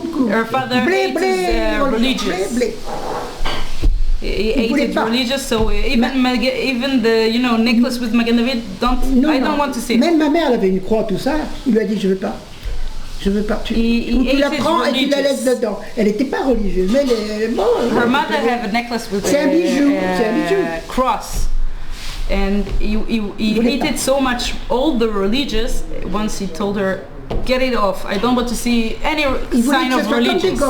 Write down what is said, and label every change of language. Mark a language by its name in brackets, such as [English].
[English] Her father hated religious. He hated religious, so even the necklace with Magen David, I don't want to see it. [French] Même ma mère, elle avait une croix, tout ça. Il lui a dit je veux pas. Je veux pas. Tu la prends et tu la laisses dedans. Elle n'était pas religieuse, mais bon. [English] Her mother had a necklace with [French] c'est un bijou. [English] Cross. And he hated so much all the religious. Once he told her, get it off. I don't want to see any sign of religion.